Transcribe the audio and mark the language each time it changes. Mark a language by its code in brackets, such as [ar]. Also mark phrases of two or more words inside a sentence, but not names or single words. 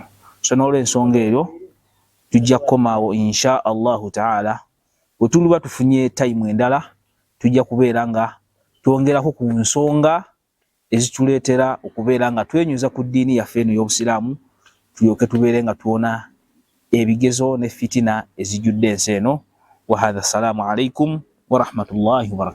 [lg] So n'olw'ensonga eyo tujja kukomaawo [ar] إن شاء الله تعالى. [lg] Bwe tuliba tufunye time endala tujja kubeera nga twongerako ku nsonga ezituleetera okubeera nga twenyuza ku ddiini yaffe eno y'Obusiraamu, tulyoke tubeere nga tuwona ebigezo ne fitina ezijjudde ensi eno. [ar] وهذا السلام عليكم ورحمة الله وبركاته.